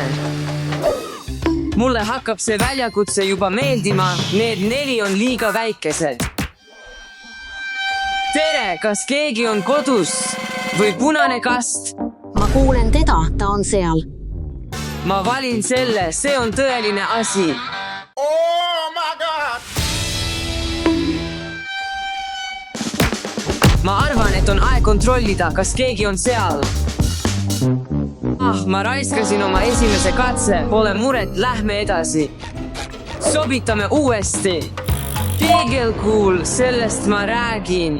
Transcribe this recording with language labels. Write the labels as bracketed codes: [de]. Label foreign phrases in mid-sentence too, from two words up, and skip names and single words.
[et] Mulle hakkab see väljakutse juba meeldima, need 4 on liiga väikesed. Tere, kas keegi on kodus või punane kast? ma kuulen teda, ta on seal. Ma valin selle, see on tõeline asi. [en] Oh my God! [et] Ma arvan, et on aeg kontrollida, kas keegi on seal. Ma raiskasin oma esimese katse, pole muret, lähme edasi. Sobitame uuesti. Peegelkuul, sellest ma räägin.